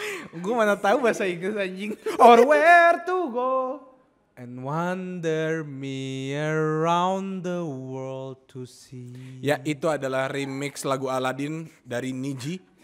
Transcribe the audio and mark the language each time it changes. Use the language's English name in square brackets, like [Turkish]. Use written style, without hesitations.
[Indonesian] Gue mana tahu bahasa Inggris anjing. [English] Or where to go. And wander me around the world to see. [Indonesian] Ya, itu adalah remix lagu Aladin dari Niji.